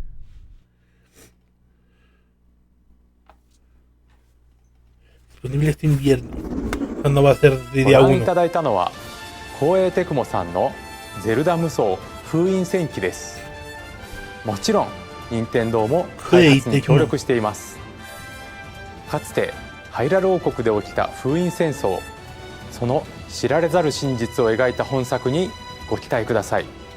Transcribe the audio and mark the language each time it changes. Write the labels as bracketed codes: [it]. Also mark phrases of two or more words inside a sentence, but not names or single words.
[es] Disponible este invierno. No va a ser de día [ja] ご覧い 1. ただいたのは光栄テクモさんのゼルダ無双封印戦記です。もちろん任天堂も開発に協力しています。かつてハイラル王国で起きた封印戦争、その知られざる真実を描いた本作にご期待ください。